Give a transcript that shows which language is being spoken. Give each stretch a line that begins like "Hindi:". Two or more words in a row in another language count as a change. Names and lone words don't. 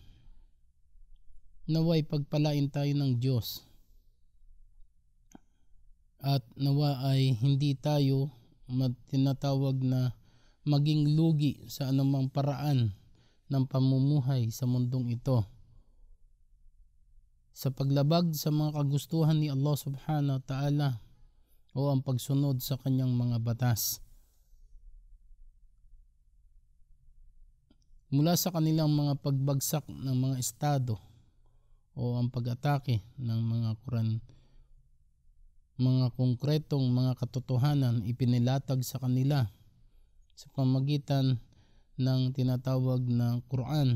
Filipino: Naway pagpalain tayo ng Diyos at nawa ay hindi tayo tinatawag na maging lugi sa anumang paraan ng pamumuhay sa mundong ito, sa paglabag sa mga kagustuhan ni Allah
Arabic: سبحانه وتعالى
Filipino: o ang pagsunod sa kanyang mga batas. Mula sa kanilang mga pagbagsak ng mga estado o ang pag-atake ng mga konkretong mga katotohanan ipinilatag sa kanila sa pamagitan ng tinatawag na Quran.